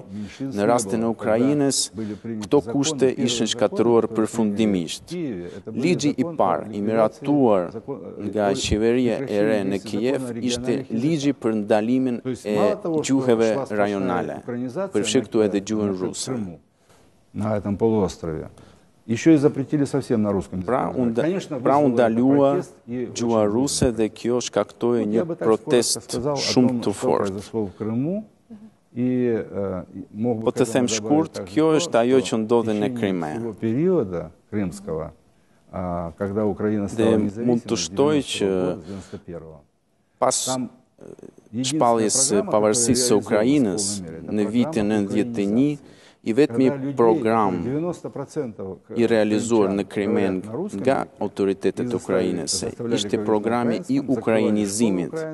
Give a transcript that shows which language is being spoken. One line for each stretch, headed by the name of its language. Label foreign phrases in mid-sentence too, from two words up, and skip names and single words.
Albanian: Në rastin e Ukrainës, këto kushte ishin shkatëruar përfundimisht. Ligji i parë i miratuar nga qeveria e re në Kiev ishte ligji për ndalimin e gjuhëve rajonale, përfshirë këtu edhe gjuhën ruse.
Russian: На этом полуострове. Еще и запретили совсем на русском языке.
Albanian: Pra u ndalua gjuha ruse dhe kjo shkaktoi një protest shumë të fortë. Po të them shkurt, kjo është ajo që ndodhi në Krime. Dhe mund të shtoj që pas shpalljes së pavarësisë së Ukrainës në vitin 91, i vetmi program i realizuar në Krimen nga autoritetet ukrainëse ishte programi i ukrainizimit.